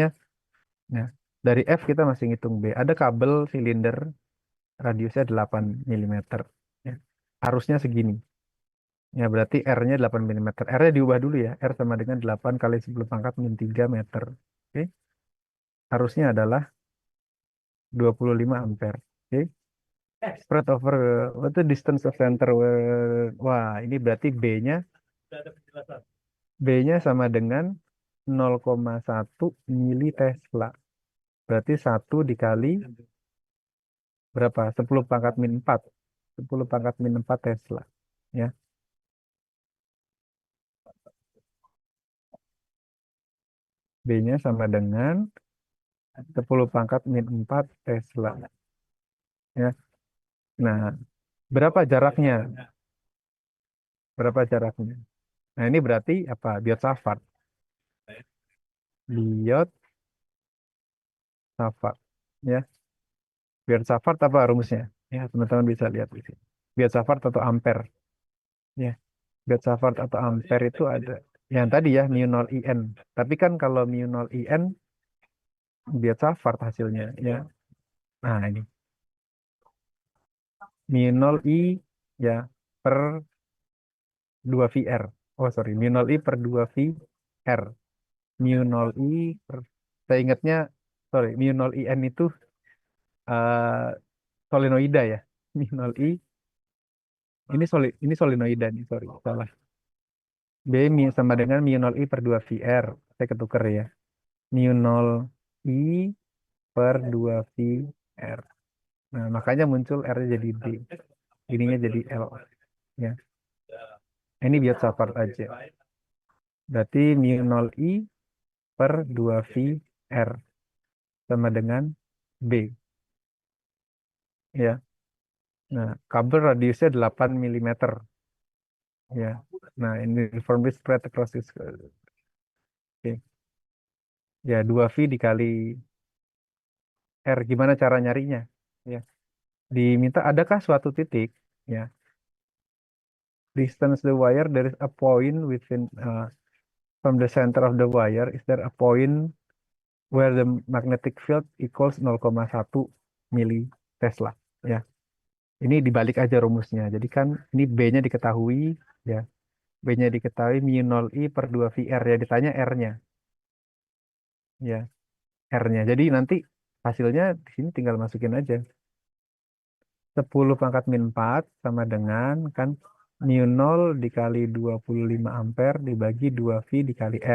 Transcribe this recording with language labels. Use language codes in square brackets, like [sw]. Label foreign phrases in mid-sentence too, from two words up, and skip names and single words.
[id] Nah, dari F kita masih ngitung B. Ada kabel silinder radiusnya 8 milimeter. Ya. Arusnya segini. Ya, berarti R-nya 8 milimeter. R-nya diubah dulu ya. R sama dengan 8 kali 10 pangkat min 3 meter. Oke. Arusnya adalah 25 ampere. Oke. [en] Spread over what the distance of center. [id] Wah, ini berarti B-nya sama dengan 0,1 mili Tesla. Berarti 1 dikali berapa? 10 pangkat min 4. 10 pangkat min 4 Tesla. Ya. B-nya sama dengan 10 pangkat min 4 Tesla. Ya. Nah, berapa jaraknya? Berapa jaraknya? Nah, ini berarti apa? Biot Savart. Biot Savart. Ya. Biot Savart apa rumusnya? Ya, teman-teman bisa lihat di sini. Biot Savart atau ampere. Ya. Biot Savart atau ampere itu ada yang tadi ya, mu 0 IN. Tapi kan kalau mu 0 IN, Biot Savart hasilnya. Ya. Nah, ini. Mu 0 I ya per 2VR. [en] Oh, sorry. [id] Mu 0 I per 2VR. Mu 0 I per... Saya ingatnya, sorry, mu 0 IN itu eh, solenoida ya. Mu 0 I, ini solenoida nih, sorry, salah. B sama dengan mu 0 I per 2VR. Saya ketuker ya. Mu 0 I per 2VR. Nah, makanya muncul R-nya jadi D. Ininya jadi L. Ya. Ini biar Savart aja. Berarti mu 0 I per 2VR sama dengan B. Ya. Nah, kabel radiusnya 8 milimeter. Ya. Nah, ini [en] uniformly spread across this. [id] Oke. Ya, 2V dikali R. Gimana cara nyarinya? Ya. Diminta adakah suatu titik ya [en] distance the wire, there is a point within from the center of the wire. Is there a point where the magnetic field equals 0,1 mili Tesla? [id] Ya, ini dibalik aja rumusnya. Jadi kan ini B-nya diketahui, ya. B-nya diketahui mu 0 I per 2 VR, ya. Ditanya R-nya, ya. R-nya. Jadi nanti hasilnya di sini tinggal masukin aja. 10 pangkat min 4 sama dengan kan mu 0 dikali 25 ampere dibagi 2V dikali R.